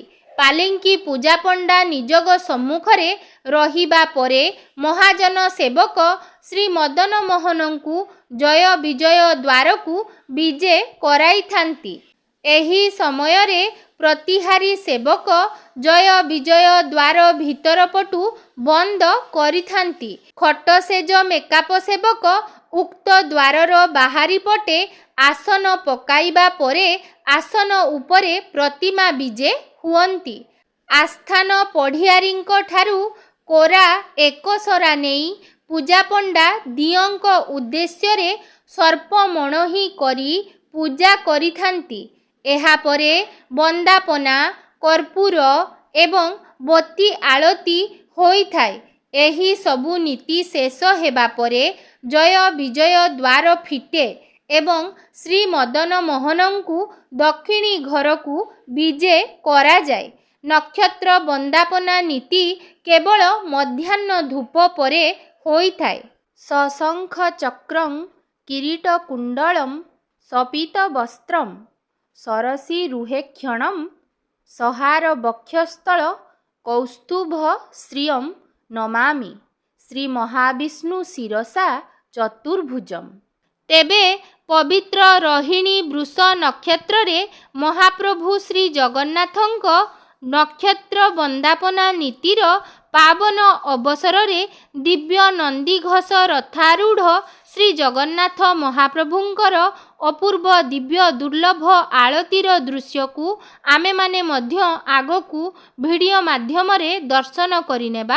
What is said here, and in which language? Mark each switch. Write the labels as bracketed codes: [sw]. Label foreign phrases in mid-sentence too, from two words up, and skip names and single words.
[or] ପାଲିଙ୍କି ପୂଜା ପଣ୍ଡା ନିଜଗ ସମ୍ମୁଖରେ ରହିବା ପରେ ମହାଜନ ସେବକ ଶ୍ରୀ ମଦନ ମୋହନଙ୍କୁ ଜୟ ବିଜୟ ଦ୍ୱାର କୁ ବିଜେ କରାଇ ଥାନ୍ତି। ଏହି ସମୟ ରେ ପ୍ରତିହାରୀ ସେବକ ଜୟ ବିଜୟ ଦ୍ୱାର ଭିତର ପଟୁ ବନ୍ଦ କରିଥାନ୍ତି। ଖଟସେଜ ମେକାପ ସେବକ ଉକ୍ତ ଦ୍ୱାରର ବାହାରି ପଟେ ଆସନ ପକାଇବା ପରେ ଆସନ ଉପରେ ପ୍ରତିମା ବିଜେ ହୁଅନ୍ତି। ଆସ୍ଥାନ ପଢ଼ିଆରୀଙ୍କ ଠାରୁ କୋରା ଏକସରା ନେଇ ପୂଜା ପଣ୍ଡା ଦିଅଙ୍କ ଉଦ୍ଦେଶ୍ୟ ରେ ସର୍ପ ମଣହି କରି ପୂଜା କରିଥାନ୍ତି। ଏହା ପରେ ବନ୍ଦାପନା କର୍ପୂର ଏବଂ ବତୀ ଆଳତୀ ହୋଇଥାଏ। ଏହି ସବୁ ନୀତି ଶେଷ ହେବା ପରେ ଜୟ ବିଜୟ ଦ୍ୱାର ଫିଟେ ଏବଂ ଶ୍ରୀ ମଦନ ମୋହନଙ୍କୁ ଦକ୍ଷିଣୀ ଘର କୁ ବିଜେ କରା ଯାଏ। ନକ୍ଷତ୍ର ବନ୍ଦାପନା ନୀତି କେବଳ ମଧ୍ୟାହ୍ନ ଧୂପ ପରେ ହୋଇଥାଏ। [sa] सशंख चक्रं किरीट कुंडलं सपीत वस्त्रं सरसी रुहे क्षणं सहार वक्षस्थल कौस्तुभ श्रियं नमामि श्री महाविष्णु शिरसा चतुर्भुजम। [or] तेबे ପବିତ୍ର ରୋହିଣୀ ବୃଷ ନକ୍ଷତ୍ରରେ ମହାପ୍ରଭୁ ଶ୍ରୀ ଜଗନ୍ନାଥଙ୍କ ନକ୍ଷତ୍ର ବନ୍ଦାପନା ନୀତିର ପାବନ ଅବସରରେ ଦିବ୍ୟ ନନ୍ଦିଘୋଷ ରଥାରୂଢ଼ ଶ୍ରୀ ଜଗନ୍ନାଥ ମହାପ୍ରଭୁଙ୍କର ଅପୂର୍ବ ଦିବ୍ୟ ଦୁର୍ଲଭ ଆଳତୀର ଦୃଶ୍ୟକୁ ଆମେମାନେ ମଧ୍ୟ ଆଗକୁ ଭିଡ଼ିଓ ମାଧ୍ୟମରେ ଦର୍ଶନ କରିନେବା।